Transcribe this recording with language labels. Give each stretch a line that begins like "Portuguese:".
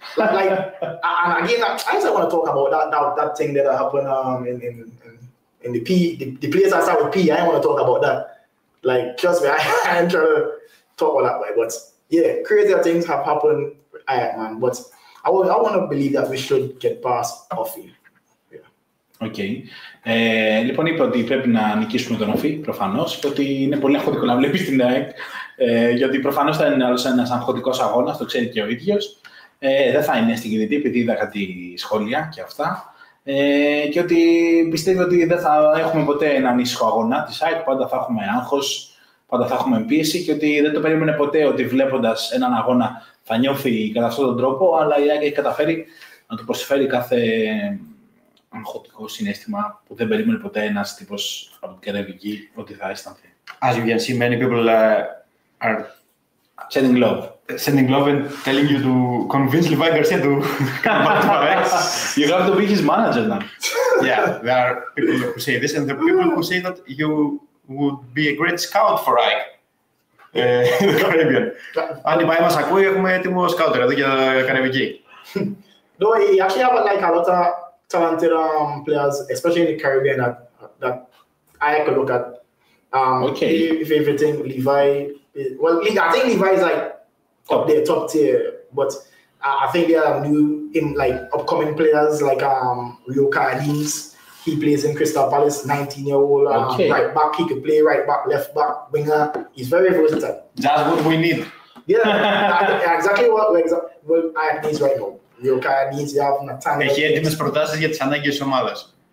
English: Like and again, I just want to talk about that thing that happened in the P, the place I start with P. I don't want to talk about that. Like, trust me, I ain't trying to talk about that way, but yeah, crazier things have happened, man. But I want to believe that we should get past Offie. Okay.
Greek: Λοιπόν, είπε ότι πρέπει να νικήσουμε τον Offie, προφανώς, και ότι είναι πολύ αγχωτικό να βλέπει την ΑΕΚ, γιατί προφανώς θα είναι άλλος ένας αγχωτικός αγώνας, το ξέρει και ο ίδιος. Δεν θα είναι στην κινητή, επειδή είδα κάτι σχόλια και αυτά. Και ότι πιστεύει ότι δεν θα έχουμε ποτέ έναν ήσυχο αγώνα της ΑΕΚ, πάντα θα έχουμε άγχος, πάντα θα έχουμε πίεση και ότι δεν το περίμενε ποτέ ότι βλέποντας έναν αγώνα θα νιώθει κατά αυτόν τον τρόπο, αλλά η ΑΕΚ έχει καταφέρει να του προσφέρει κάθε αγχωτικό συναίσθημα που δεν περίμενε ποτέ ένας τύπος από την Καραϊβική ότι θα αισθανθεί.
English: As you can see, many people are Sending love. Sending love and telling you to convince Levi Garcia to come back to AEK. You have to be his manager now. Yeah, there are people who say this, and there are people who say that you would be a great scout for AEK. In the Caribbean.
Greek: Αν η Μάη μας ακούει, έχουμε έτοιμο σκάουτερ εδώ για Καραϊβική.
English: No, he actually have like a lot of talented players, especially in the Caribbean, that I could look at. Okay. If everything, Levi. Well, I think Levi is like up there, top tier. But I think there are new, like upcoming players like Rio Cardines. He plays in Crystal Palace, 19-year-old. Okay. Right back, he could play right back, left back, winger. He's very versatile. That's what we need. Yeah, exactly what I need right now. Rio Cardines, you have Nathaniel.
Greek: Έχει έτοιμες προτάσεις για τις ανάγκες της ομάδας.